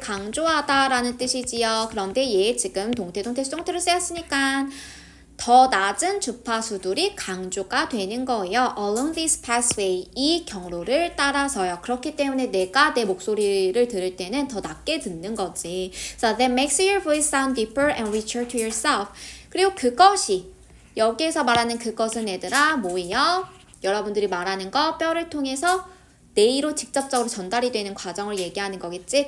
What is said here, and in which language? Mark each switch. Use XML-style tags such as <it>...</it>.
<ko>강조하다라는 뜻이지요. 그런데 얘 지금 동태, 수동태로 쓰였으니까 더 낮은 주파수들이 강조가 되는 거예요. Along this pathway, 이 경로를 따라서요. 그렇기 때문에 내가 내 목소리를 들을 때는 더 낮게 듣는 거지.</ko> <en>So that makes your voice sound deeper and richer to yourself.</en> <ko>그리고 그것이, 여기에서 말하는 그것은 얘들아 뭐예요? 여러분들이 말하는 거 뼈를 통해서 뇌로 직접적으로 전달이 되는 과정을 얘기하는 거겠지?</ko>